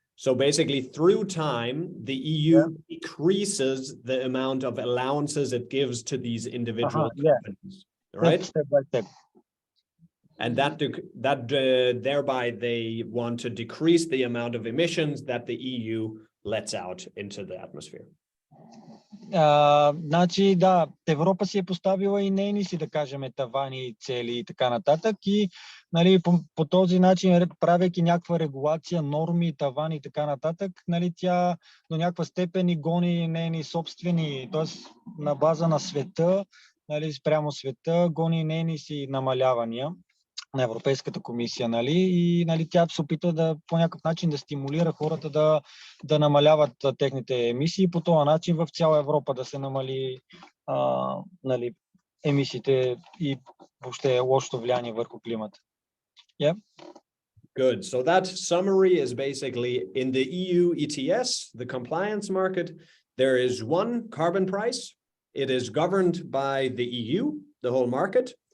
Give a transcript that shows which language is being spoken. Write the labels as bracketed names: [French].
[English] So basically, through time, the EU decreases the amount of allowances it gives to these individual companies. Right? Step by step. And thereby they want to decrease the amount of emissions that the EU lets out into the atmosphere. [Bulgarian] Значи, да, Европа си е поставила и нейни си, да кажем, тавани, цели и така нататък. И нали, по този начин, правейки някаква регулация, норми, тавани и така нататък, нали, тя до някаква степен и гони нейни собствени, т.е. на база на света, нали, спрямо света, гони нейни си намалявания на Европейската комисия, нали, и нали, тя се опита по някакъв начин да стимулира хората да намаляват техните емисии, по този начин в цяла Европа да се намали нали, емисиите и въобще лошото влияние върху климата. [English] Yeah. Good. So that summary is basically in the EU ETS, the compliance market, there is one carbon price. It is governed by the EU, the whole market.